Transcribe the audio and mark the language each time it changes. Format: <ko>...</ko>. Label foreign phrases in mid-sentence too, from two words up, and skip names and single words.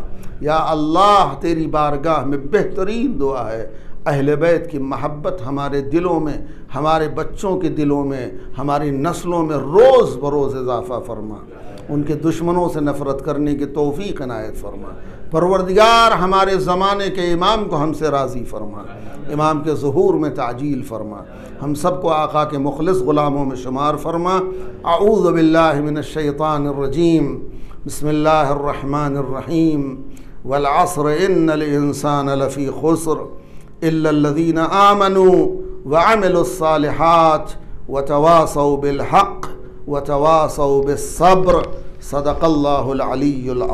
<ur>یا اللہ تیری بارگاہ میں بہترین دعا ہے، اہل بیت کی محبت ہمارے دلوں میں، ہمارے بچوں کے دلوں میں، ہماری نسلوں میں روز بروز اضافہ فرما. ان کے دشمنوں سے نفرت کرنے کی توفیق عنایت فرما. پروردگار ہمارے زمانے کے امام کو ہم سے راضی فرما، امام کے ظہور میں تعجیل فرما، ہم سب کو آقا کے مخلص غلاموں میں شمار فرما.</ur> <ar>أعوذ بالله من الشيطان الرجيم، بسم الله الرحمن الرحيم. والعصر إن الإنسان لفي خسر إلا الذين آمنوا وعملوا الصالحات وتواصوا بالحق وتواصوا بالصبر. صدق الله العلي العظيم.</ar>